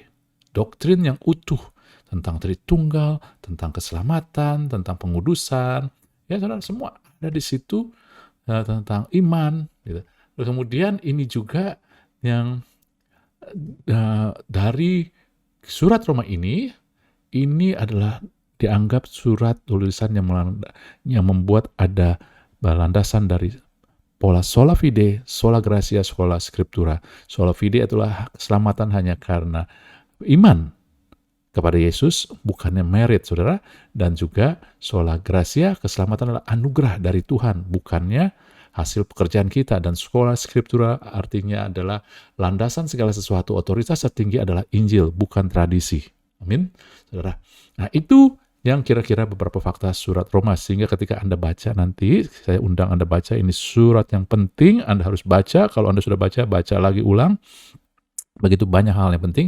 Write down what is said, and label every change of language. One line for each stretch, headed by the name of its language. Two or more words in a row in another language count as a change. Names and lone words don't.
Indonesian: Doktrin yang utuh tentang Tritunggal, tentang keselamatan, tentang pengudusan, ya saudara, semua ada di situ, tentang iman, gitu. Kemudian ini juga yang dari surat Roma ini adalah dianggap surat tulisan yang membuat ada landasan dari pola
Latin: sola fide, sola gratia, sola scriptura. Sola fide
Indonesian: itulah keselamatan hanya karena iman kepada Yesus, bukannya merit, saudara. Dan juga
Latin: sola gratia,
Indonesian: keselamatan adalah anugerah dari Tuhan, bukannya hasil pekerjaan kita. Dan
Latin: sola scriptura
Indonesian: artinya adalah landasan segala sesuatu, otoritas tertinggi adalah Injil, bukan tradisi. Amin, saudara. Nah, itu yang kira-kira beberapa fakta surat Roma, sehingga ketika Anda baca nanti, saya undang Anda baca, ini surat yang penting, Anda harus baca. Kalau Anda sudah baca lagi ulang. Begitu banyak hal yang penting.